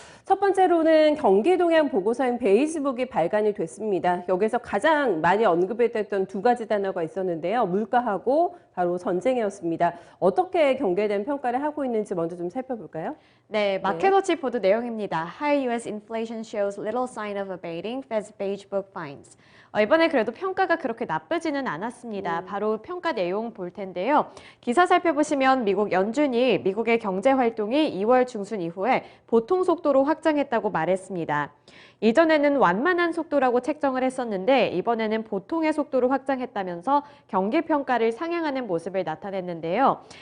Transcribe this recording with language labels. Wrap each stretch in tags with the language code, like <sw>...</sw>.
<ko>첫 번째로는 경기 동향 보고서인 베이지북이 발간이 됐습니다. 여기서 가장 많이 언급이 됐던 두 가지 단어가 있었는데요. 물가하고 바로 전쟁이었습니다. 어떻게 경계된 평가를 하고 있는지 먼저 좀 살펴볼까요? 네, 마켓워치 보도 내용입니다.</ko> <en>High U.S. inflation shows little sign of abating, Fed's Beige Book finds.</en> <ko>이번에 그래도 평가가 그렇게 나쁘지는 않았습니다. 바로 평가 내용 볼 텐데요. 기사 살펴보시면 미국 연준이 미국의 경제 활동이 2월 중순 이후에 보통 속도로 확장했다고 말했습니다. 이전에는 완만한 속도라고 책정을 했었는데 이번에는 보통의 속도로 확장했다면서 경기 평가를 상향하는 모습을 나타냈는데요.</ko>